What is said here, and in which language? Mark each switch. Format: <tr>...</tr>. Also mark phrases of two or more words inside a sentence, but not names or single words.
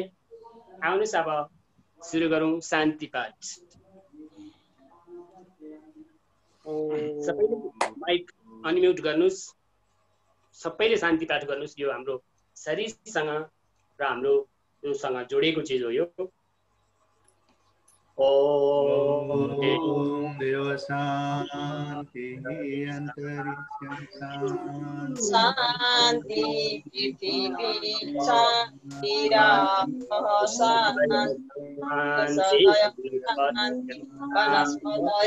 <ne>आउनुहोस् अब सुरु गरौँ शान्ति पाठ। सबैले माइक अनम्युट गर्नुहोस्, सबैले शान्ति पाठ गर्नुहोस्। यो हाम्रो शरीरसँग र हाम्रो योसँग जोडिएको चिज हो। यो</ne> <sa>ओम देव शान्ति अन्तरिक्षं शान्ति पृथ्वी शान्ति वनस्पतय</sa>